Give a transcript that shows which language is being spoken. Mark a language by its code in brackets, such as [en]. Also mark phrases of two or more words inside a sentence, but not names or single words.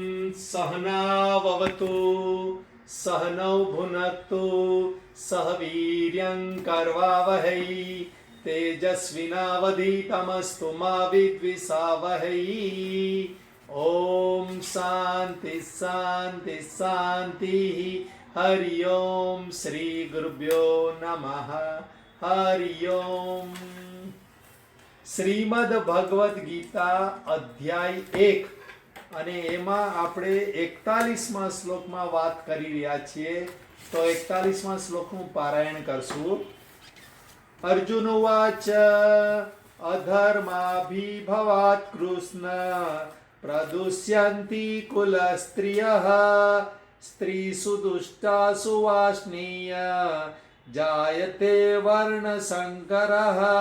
[sa] सहनाववतु सहनौ भुनक्तु सह वीर्यं करवावहै तेजस्विनावधीतमस्तु मा विद्विषावहै। ओम शांति शांति शांति। हरि ओम श्री गुरुभ्यो नमः। हरि ओम। [gu] શ્રીમદ ભગવદ્ ગીતા અધ્યાય 1 અને એમાં આપણે 41મા શ્લોકમાં વાત કરી રહ્યા છીએ, તો 41મા શ્લોકનું પારાયણ કરશું. [sa] અર્જુન ઉવાચ અધર્માભિભવાત કૃષ્ણ પ્રદુષ્યંતિ કુલસ્ત્રિયઃ સ્ત્રીસુ દુષ્ટાસુ વાષ્ણીય જાયતે વર્ણશંકરઃ.